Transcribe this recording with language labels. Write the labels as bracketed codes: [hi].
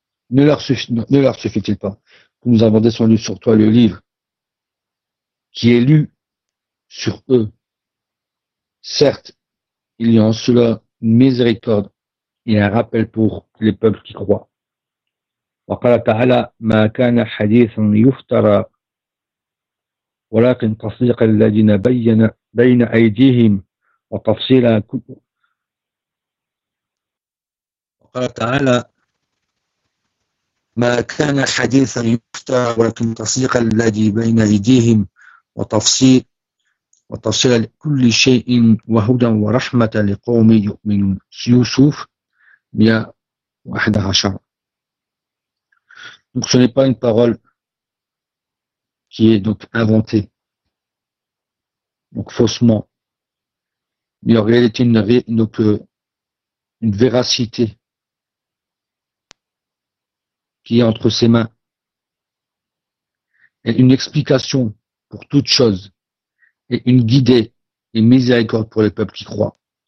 [fr] Ne leur suffit-il pas que nous avons descendu sur toi le livre qui est lu sur eux? Certes, il y a en cela une miséricorde et un rappel pour les peuples qui croient. [ar] وقال تعالى ما كان حديثا يفترى ولكن تصديق الذين بين أيديهم وتفصيل كل. وقال تعالى ما كان حديثا يفترى ولكن تصديق الذي بين أيديهم وتفصيل كل شيء وهدى ورحمة لقوم يؤمنون. يوسف 111. [fr] Donc ce n'est pas une parole qui est donc inventée, donc faussement, mais en réalité une véracité qui est entre ses mains et une explication pour toute chose et une guidée et miséricorde pour les peuples qui croient.